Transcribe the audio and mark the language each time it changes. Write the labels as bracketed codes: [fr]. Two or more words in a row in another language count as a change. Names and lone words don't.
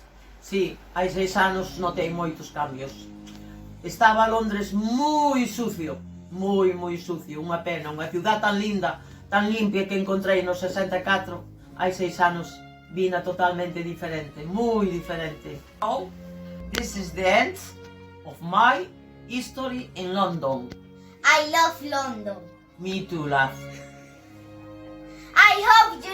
[gl] Sí, hai 6 anos notei moitos cambios. Estaba Londres moi sucio. Moi sucio. Unha pena. Unha ciudad tan linda, tan limpia que encontrei no 64. Hai 6 anos vina totalmente diferente. Moi diferente. [en] So, this is the end of my history in London. I love London. Me too, love. I hope